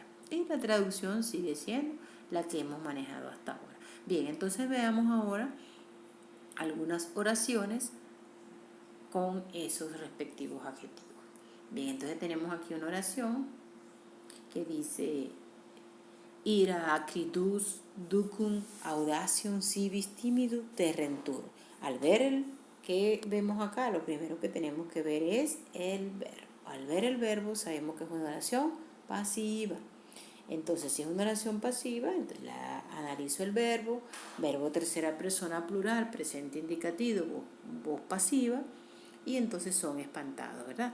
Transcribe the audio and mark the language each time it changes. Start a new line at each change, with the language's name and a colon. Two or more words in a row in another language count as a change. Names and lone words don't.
Spanish: Y la traducción sigue siendo la que hemos manejado hasta ahora. Bien, entonces veamos ahora algunas oraciones con esos respectivos adjetivos. Bien, entonces tenemos aquí una oración que dice:
Latin: ira acridus ducum audacium civis timidu terrentur.
Spanish: Al ver el que vemos acá, lo primero que tenemos que ver es el verbo. Al ver el verbo sabemos que es una oración pasiva. Entonces, si es una oración pasiva, entonces analizo el verbo tercera persona plural, presente indicativo, voz pasiva, y entonces son espantados, ¿verdad?